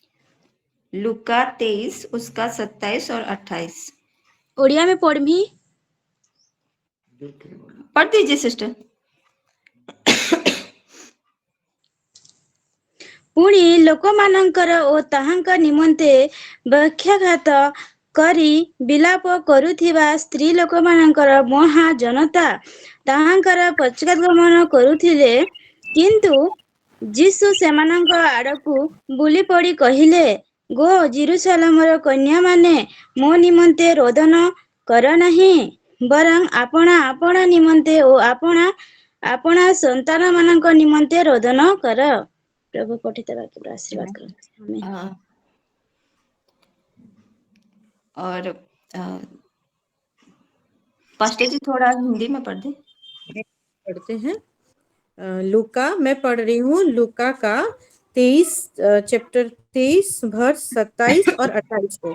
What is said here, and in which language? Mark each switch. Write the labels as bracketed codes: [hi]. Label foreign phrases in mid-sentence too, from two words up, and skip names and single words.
[hi] लूका 23 उसका 27 और 28। ओडिया में पढ़मी। पढ़ दीजिए सिस्टर। [or] ପୁଣି ଲୋକମାନଙ୍କର ଓ ତାହାଙ୍କ ନିମନ୍ତେ ବକ୍ଷାଘାତ କରି ବିଳାପ କରୁଥିବା ସ୍ତ୍ରୀ ଲୋକମାନଙ୍କର ମହା ଜନତା ତାହାଙ୍କର ପଶ୍ଚାଦଗମନ କରୁଥିଲେ। କିନ୍ତୁ ଯୀଶୁ ସେମାନଙ୍କ ଆଡ଼କୁ ବୁଲି ପଡ଼ି କହିଲେ, ଗୋ ଜିରୁସାଲେମର କନ୍ୟାମାନେ, ମୋ ନିମନ୍ତେ ରୋଦନ କର ନାହିଁ, ବରଂ ଆପଣା ଆପଣା ନିମନ୍ତେ ଓ ଆପଣା ଆପଣା ସନ୍ତାନମାନଙ୍କ ନିମନ୍ତେ ରୋଦନ କର। [hi] प्रभु पठित वाक्य पर आशीर्वाद करो। आमीन। और पास्टर जी थोड़ा हिंदी में पढ़ दें। पढ़ते हैं। लूका, मैं पढ़ रही हूँ लूका का 23 चैप्टर 23 वर्स 27 और 28 को।